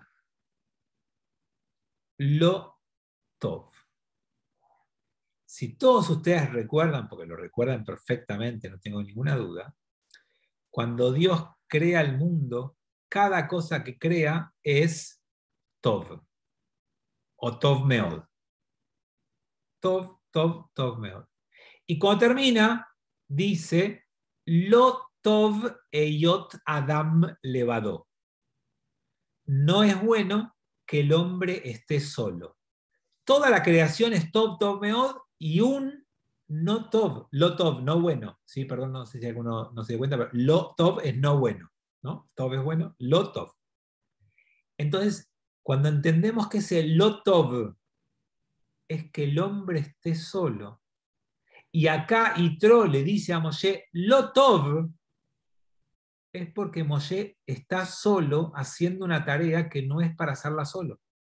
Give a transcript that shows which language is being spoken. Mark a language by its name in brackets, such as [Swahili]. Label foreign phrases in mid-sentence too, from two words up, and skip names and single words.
[Hebrew] לא טוב. [Spanish] Si todos ustedes recuerdan, porque lo recuerdan perfectamente, no tengo ninguna duda, cuando Dios crea el mundo, cada cosa que crea es tov, o [Hebrew] טוב מאוד. טוב טוב טוב מאוד. [Spanish] Y cuando termina, dice [Hebrew] לא טוב היות אדם לבדו. [Spanish] No es bueno que el hombre esté solo. Toda la creación es [Hebrew] טוב טוב מאוד, [Spanish] y un no tov, [Hebrew] לא טוב, [Spanish] no bueno. Sí, perdón, no sé si alguno no se dio cuenta, pero [Hebrew] לא טוב [Spanish] es no bueno, ¿no? Tov es bueno, [Hebrew] לא טוב. [Spanish] Entonces, cuando entendemos que ese [Hebrew] לא טוב [Spanish] es que el hombre esté solo, y acá Yitro le dice a Moshe, [Hebrew] לא טוב, [Spanish] es porque Moshe está solo haciendo una tarea que no es para hacerla solo.